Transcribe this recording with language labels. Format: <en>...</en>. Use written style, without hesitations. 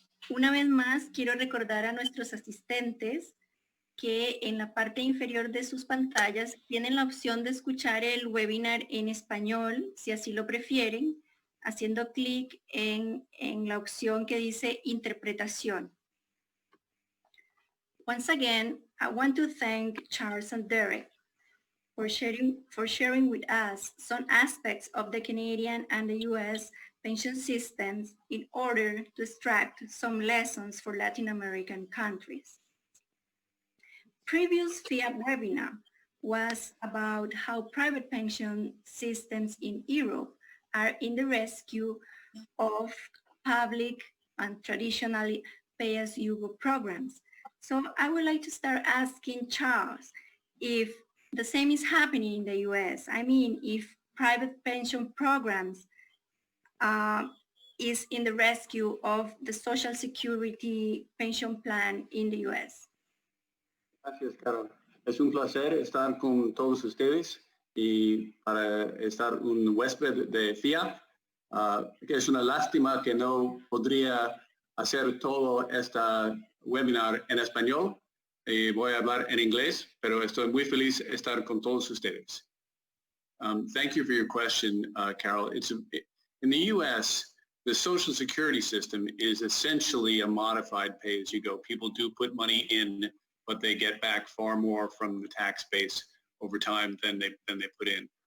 <es>Una vez más, quiero recordar a nuestros asistentes que en la parte inferior de sus pantallas tienen la opción de escuchar el webinar en español, si así lo prefieren, haciendo clic en la opción que dice interpretación.</es> <en>Once again, I want to thank Charles and Derek for sharing with us some aspects of the Canadian and the U.S. pension systems in order to extract some lessons for Latin American countries. Previous FIAP webinar was about how private pension systems in Europe are in the rescue of public and traditionally pay-as-you-go programs. So I would like to start asking Charles if the same is happening in the US. I mean, if private pension programs is in the rescue of the Social Security pension plan in the U.S.</en> <es>Gracias, Carol. Es un placer estar con todos ustedes y para estar un huésped de FIAP. Que es una lástima que no podría hacer todo este webinar en español. Voy a hablar en inglés, pero estoy muy feliz de estar con todos ustedes.</es> <en>Thank you for your question, Carol. In the U.S., the Social Security system is essentially a modified pay-as-you-go. People do put money in, but they get back far more from the tax base over time than they put in.</en>